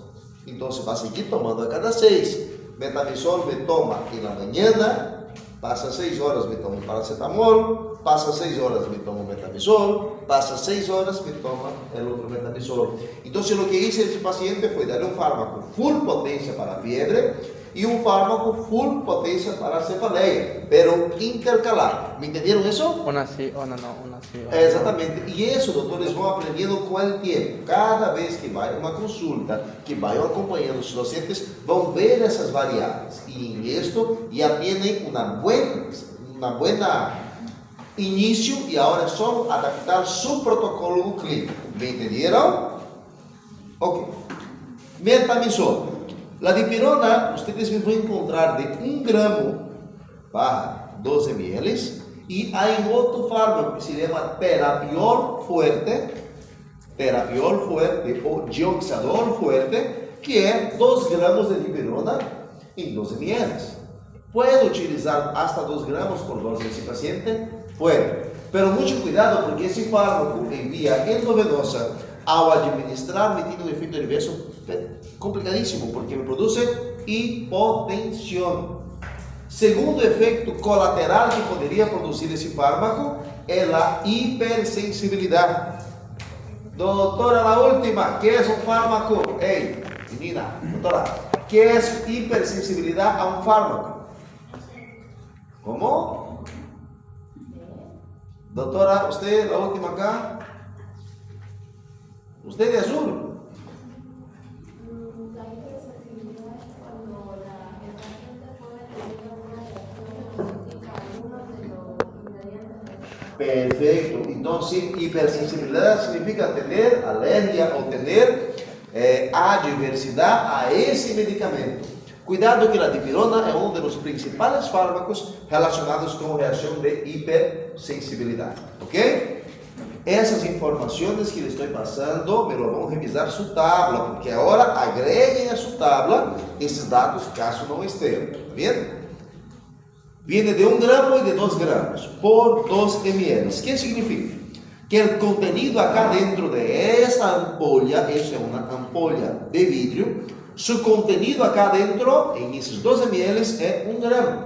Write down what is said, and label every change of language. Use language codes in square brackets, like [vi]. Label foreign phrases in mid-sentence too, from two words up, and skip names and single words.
[es] Entonces vas a seguir tomando a cada 6. Metamizol me toma en la mañana, pasa 6 horas me tomo paracetamol, pasa 6 horas me tomo metamizol, pasa 6 horas me toma el otro metamizol. Entonces lo que hice a ese paciente fue darle un fármaco full potencia para fiebre y un fármaco full potencia para cefaleia, pero intercalado. ¿Me entendieron eso? Una sí, una no, una sí. Una Exatamente. Y eso, doctores, [pt] vão aprendendo com o tempo. Cada vez que vai a uma consulta, que vai acompanhando os pacientes, vão ver essas variáveis. E em isto já têm uma buena início e agora é só adaptar seu protocolo clínico. ¿Me entenderam? Ok. Metamizol. [es] La dipirona, ustedes me van a encontrar de 1 gramo para 12 ml. Y hay otro fármaco que se llama terapiol fuerte o dioxador fuerte, que es 2 gramos de dipirona en 12 ml. ¿Puedo utilizar hasta 2 gramos por dosis de ese paciente? Puede. Pero mucho cuidado, porque ese fármaco en vía endovenosa, [pt] ao administrar, [es] me tiene un efecto adverso complicadísimo, porque me produce hipotensión. [pt] Segundo efecto colateral que poderia produzir esse fármaco é a hipersensibilidade. Doutora, a última, que é um fármaco? Ei, menina, doutora, que é hipersensibilidade a um fármaco? Como? Doutora, você, a última acá? Você de azul? Perfecto. [es] Entonces, hipersensibilidad significa tener alergia o tener adversidad a ese medicamento. Cuidado que la dipirona es uno de los principales fármacos relacionados con reacción de hipersensibilidad. ¿Ok? [pt] Essas informações que lhe estou passando, [es] me lo [pt] vão revisar sua tabla, porque agora agreguem a sua tabla esses dados caso não estejam. [es] ¿Está bien? Viene de 1 gramo y de 2 gramos por 2 ml. ¿Qué significa? Que el contenido acá dentro de esa ampolla, esa es una ampolla de vidrio, su contenido acá dentro, en esos 2 ml, es 1 gramo.